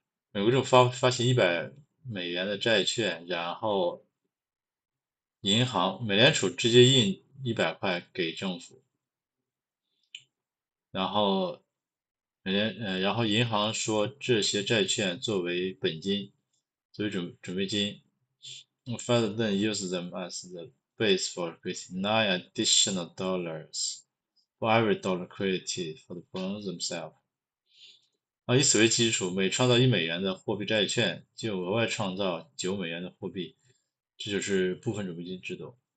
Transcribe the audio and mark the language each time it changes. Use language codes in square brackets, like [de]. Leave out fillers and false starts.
[zh] 美国政府发行100美元的债券，然后银行美联储直接印100块给政府，然后银行说这些债券作为本金，作为准备金。 [en] Fed then uses them as the base for creating $9 additional for every dollar created for the bonds themselves. [zh] 以此为基础，每创造1美元的货币债券，就额外创造9美元的货币，这就是部分准备金制度。